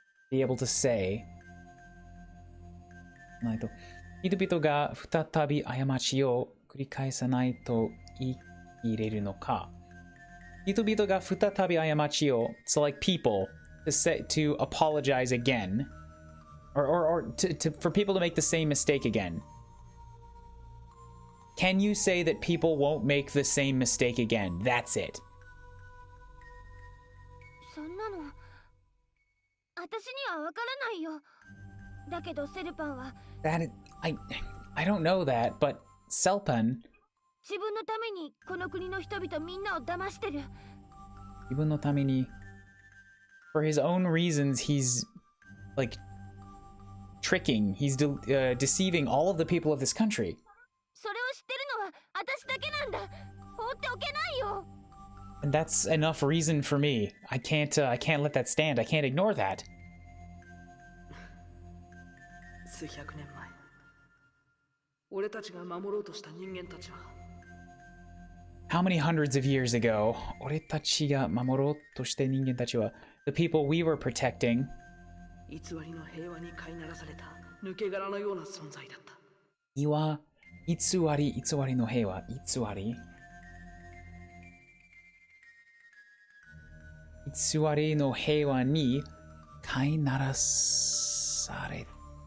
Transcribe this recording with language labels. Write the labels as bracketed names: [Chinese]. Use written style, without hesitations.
[English] Be able to say. [Japanese] ないと。人々が再び過ちを繰り返さないと言い切れるのか。人々が再び過ちを [English] so like people to apologize again or for people to make the same mistake again. Can you say that people won't make the same mistake again? That's it. [Japanese] そんなの私にはわからないよ。だけどセルパンは [English] I don't know that, but Selpan [Japanese] 自分のためにこの国の人々みんなを騙してる。自分のために [English] for his own reasons he's like tricking, he's deceiving all of the people of this country. [Japanese] それを知ってるのは私だけなんだ。放っておけないよ。 [English] And that's enough reason for me. I can't let that stand. I can't ignore that. [Japanese] 数百年前、俺たちが守ろうとした人間たちは [English] How many hundreds of years ago, [Japanese] 俺たちが守ろうとした人間たちは [English] the people we were protecting [Japanese] 偽りの平和に飼いならされた抜け殻のような存在だった。には偽りの平和偽りの平和に飼いならされた。